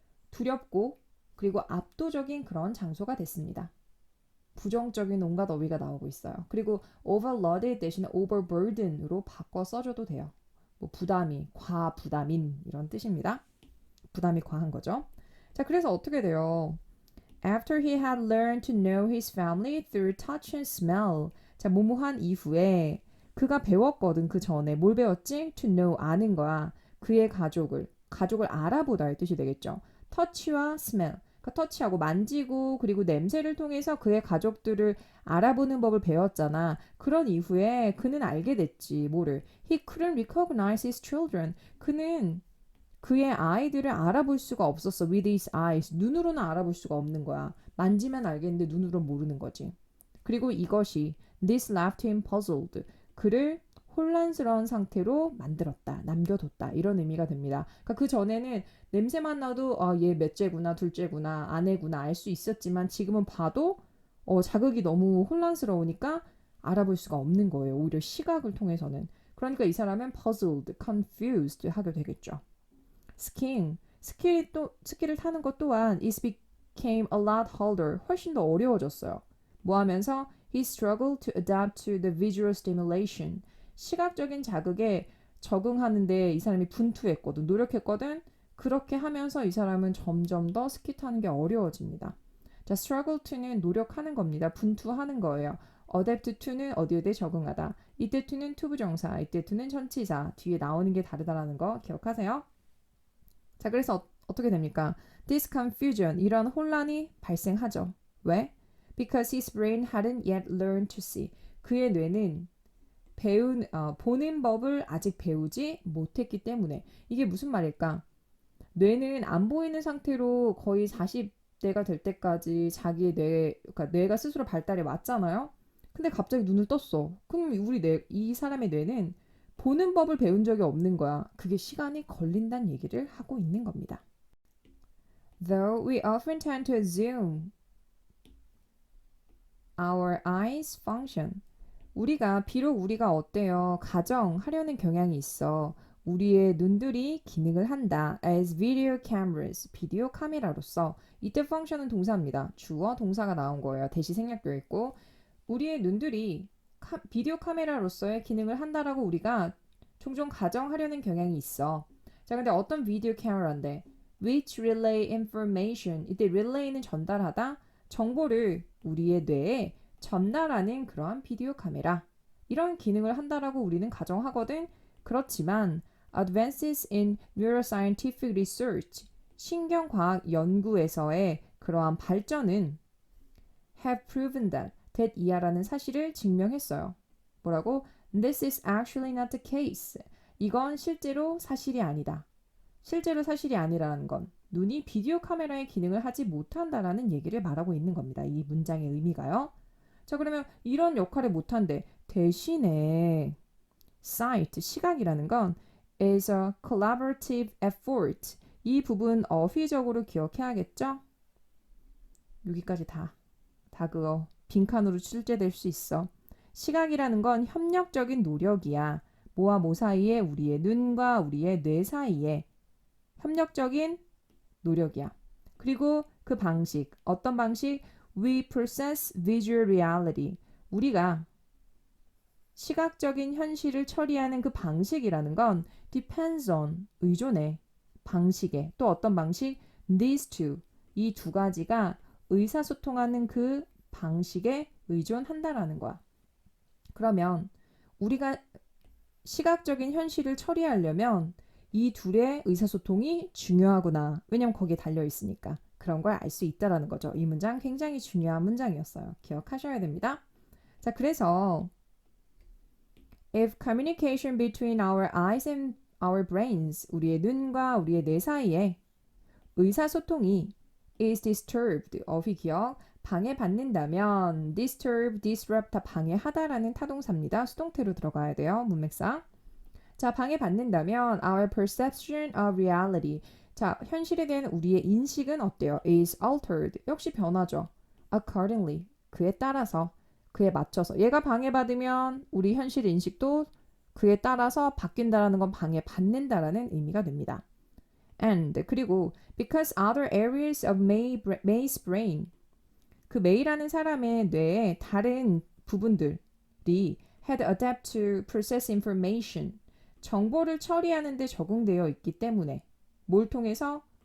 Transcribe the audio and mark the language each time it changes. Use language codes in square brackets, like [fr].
[ko] 두렵고 그리고 압도적인 그런 장소가 됐습니다. 부정적인 온갖 어휘가 나오고 있어요. 그리고 overloaded 대신에 overburden으로 바꿔 써줘도 돼요. 뭐 부담이, 과부담인 이런 뜻입니다. 부담이 과한 거죠. 자, 그래서 어떻게 돼요? [en] After he had learned to know his family through touch and smell. [ko] 자, 뭐뭐한 이후에 그가 배웠거든. 그 전에 뭘 배웠지? [en] To know [ko] 아는 거야. 그의 가족을 알아보다의 뜻이 되겠죠. [en] touch와 smell. [ko] 그러니까 터치하고 만지고 그리고 냄새를 통해서 그의 가족들을 알아보는 법을 배웠잖아. 그런 이후에 그는 알게 됐지. 뭐를? [en] He couldn't recognize his children. [ko] 그는 그의 아이들을 알아볼 수가 없었어. [en] With his eyes. [ko] 눈으로는 알아볼 수가 없는 거야. 만지면 알겠는데 눈으로는 모르는 거지. 그리고 이것이 [en] this left him puzzled. [ko] 그를 혼란스러운 상태로 만들었다. 남겨뒀다. 이런 의미가 됩니다. 그러니까 그 전에는 냄새만 나도 얘 몇째구나 둘째구나 아내구나 알 수 있었지만 지금은 봐도 자극이 너무 혼란스러우니까 알아볼 수가 없는 거예요. 오히려 시각을 통해서는. 그러니까 이 사람은 puzzled, confused 하게 되겠죠. 스키를 타는 것 또한 [en] it became a lot harder. [ko] 훨씬 더 어려워졌어요. 뭐 하면서 [en] he struggled to adapt to the visual stimulation. [ko] 시각적인 자극에 적응하는데 이 사람이 분투했거든. 노력했거든. 그렇게 하면서 이 사람은 점점 더 스키 타는 게 어려워집니다. 자, struggle to는 노력하는 겁니다. 분투하는 거예요. adapt to는 어디에 적응하다. 이때 to는 투부정사, 이때 to는 전치사. 뒤에 나오는 게 다르다라는 거 기억하세요. 자, 그래서 어떻게 됩니까? [en] This confusion, [ko] 이런 혼란이 발생하죠. 왜? [en] Because his brain hadn't yet learned to see. [ko] 그의 뇌는 보는 법을 아직 배우지 못했기 때문에. 이게 무슨 말일까? 뇌는 안 보이는 상태로 거의 40대가 될 때까지 자기의 그러니까 뇌가 스스로 발달해 왔잖아요. 근데 갑자기 눈을 떴어. 그럼 이 사람의 뇌는 보는 법을 배운 적이 없는 거야. 그게 시간이 걸린다는 얘기를 하고 있는 겁니다. [en] Though we often tend to assume our eyes function. [ko] 비록 우리가 어때요? 가정하려는 경향이 있어. 우리의 눈들이 기능을 한다. [en] As video cameras. [ko] 비디오 카메라로서. 이때 function은 동사입니다. 주어, 동사가 나온 거예요. 대시 생략되어 있고. 우리의 눈들이 비디오 카메라로서의 기능을 한다라고 우리가 종종 가정하려는 경향이 있어. 자, 근데 어떤 비디오 카메라인데? [en] which relay information. [ko] 이때 relay는 전달하다. 정보를 우리의 뇌에 전달하는 그러한 비디오 카메라. 이런 기능을 한다라고 우리는 가정하거든. 그렇지만 [en] advances in neuroscientific research. [ko] 신경과학 연구에서의 그러한 발전은 [en] have proven that [ko] 이하라는 사실을 증명했어요. 뭐라고? [en] This is actually not the case. [ko] 이건 실제로 사실이 아니다. 실제로 사실이 아니라는 건 눈이 비디오 카메라의 기능을 하지 못한다라는 얘기를 말하고 있는 겁니다. 이 문장의 의미가요. 자, 그러면 이런 역할을 못한대. 대신에 [en] sight, [ko] 시각이라는 건 [en] is a collaborative effort. [ko] 이 부분 어휘적으로 기억해야겠죠? 여기까지 다 그거 빈칸으로 출제될 수 있어. 시각이라는 건 협력적인 노력이야. 뭐와 뭐 사이에? 우리의 눈과 우리의 뇌 사이에 협력적인 노력이야. 그리고 그 방식, 어떤 방식? [en] We process visual reality. [ko] 우리가 시각적인 현실을 처리하는 그 방식이라는 건 [en] depends on, [ko] 의존해. 방식에. 또 어떤 방식? [en] These two. [ko] 이 두 가지가 의사소통하는 그 방식에 의존한다라는 거야. 그러면 우리가 시각적인 현실을 처리하려면 이 둘의 의사소통이 중요하구나. 왜냐면 거기에 달려있으니까. 그런 걸 알 수 있다라는 거죠. 이 문장 굉장히 중요한 문장이었어요. 기억하셔야 됩니다. 자, 그래서 [en] if communication between our eyes and our brains, [ko] 우리의 눈과 우리의 뇌 사이에 의사소통이 [en] is disturbed, [ko] 어휘 기억, 방해받는다면 [en] disturb, disrupt [ko] 다 방해하다라는 타동사입니다. 수동태로 들어가야 돼요. 문맥상. 자, 방해받는다면 [en] our perception of reality. [ko] 자, 현실에 대한 우리의 인식은 어때요? [en] is altered. [ko] 역시 변하죠. [en] accordingly. [ko] 그에 따라서, 그에 맞춰서. 얘가 방해받으면 우리 현실 인식도 그에 따라서 바뀐다라는 건 방해받는다라는 의미가 됩니다. [en] And [ko] 그리고 [en] because other areas of May's brain [ko] 그 메이라는 사람의 뇌의 다른 부분들이 [en] had adapt to process information [ko] 정보를 처리하는 데 적응되어 있기 때문에 뭘 통해서?